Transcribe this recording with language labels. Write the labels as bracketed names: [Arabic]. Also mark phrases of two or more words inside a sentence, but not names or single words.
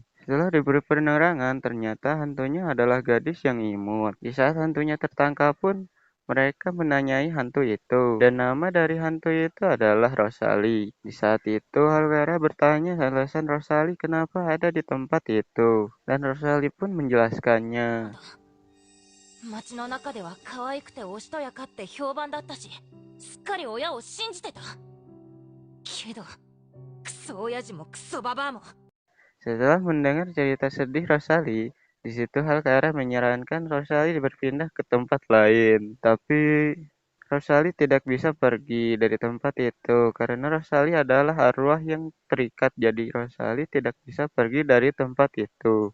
[Indonesian] Setelah diberi penerangan, ternyata hantunya adalah gadis yang imut. Di saat hantunya tertangkap pun, mereka menanyai hantu itu. Dan nama dari hantu itu adalah Rosali. Di saat itu, Halkara bertanya alasan Rosali kenapa ada di tempat itu. Dan Rosali pun menjelaskannya. [Japanese] 街の中では可愛くておしとやかって評判だったし、すっかり親を信じてた。けど、クソ親父もクソババアも。 [Indonesian] Setelah mendengar cerita sedih Rosali, di situ Halkara menyarankan Rosali berpindah ke tempat lain. Tapi Rosali tidak bisa pergi dari tempat itu karena Rosali adalah arwah yang terikat. Jadi Rosali tidak bisa pergi dari tempat itu.